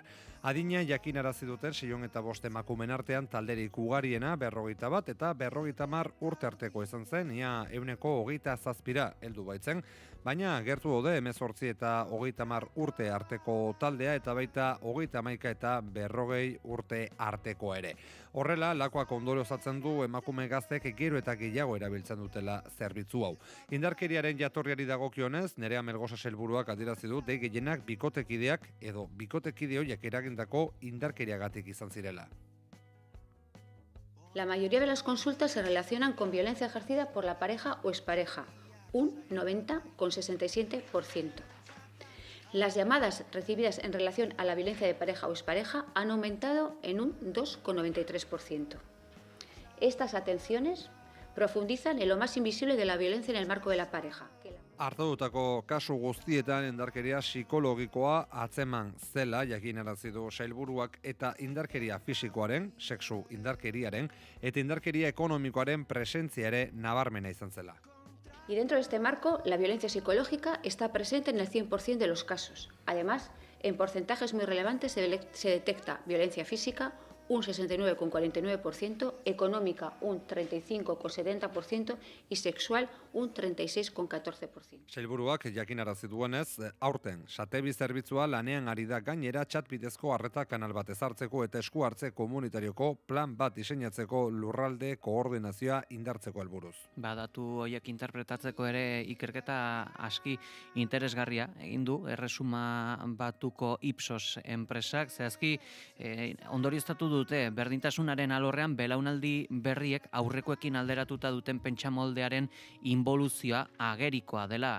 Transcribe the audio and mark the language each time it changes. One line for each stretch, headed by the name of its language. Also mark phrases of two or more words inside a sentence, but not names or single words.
Basque: Adina jakinarazi duten 605 emakumen artean talderik ugariena 51 eta 50 urte arteko izan zen, ia 27% heldu baitzen, baina gertu daude 18 eta 30 urte arteko taldea eta baita 31 eta 40 urte arteko ere. Horrela, Lakuak ondoriozatzen du emakume gaztek gero eta gehiago erabiltzen dutela zerbitzu hau. Indarkeriaren jatorriari dagokionez, Nerea Melgosa sailburuak adierazi du dei gehienak bikotekideak edo bikotekide horiek eragindako indarkeriagatik izan zirela.
Spanish: La mayoría de las consultas se relacionan con violencia ejercida por la pareja o expareja, un 90,67%. Las llamadas recibidas en relación a la violencia de pareja o expareja han aumentado en un 2,93%. Estas atenciones profundizan en lo más invisible de la violencia en el marco de la pareja.
Basque: Hartatutako kasu guztietan indarkeria psikologikoa atzeman zela jakinarazi du sailburuak eta indarkeria fisikoaren, sexu indarkeriaren eta indarkeria ekonomikoaren presentzia ere nabarmena izan zela.
Spanish: Y dentro de este marco, la violencia psicológica está presente en el 100% de los casos. Además, en porcentajes muy relevantes se detecta violencia física, un 69,49%, económica un 35,70% y sexual un 36,14%.
Basque: Sailburuak jakinarazi duenez, aurten satebi zerbitzua lanean ari da gainera txat bidezko arreta kanal bat ezartzeko eta esku hartze komunitarioko plan bat diseinatzeko lurralde koordinazioa indartzeko helburuz. Datu horiek interpretatzeko ere ikerketa aski interesgarria egin du Erresuma Batuko Ipsos enpresak, zehazki ondorioztatu dute berdintasunaren alorrean belaunaldi berriek aurrekoekin alderatuta duten pentsamoldearen involuzioa agerikoa dela.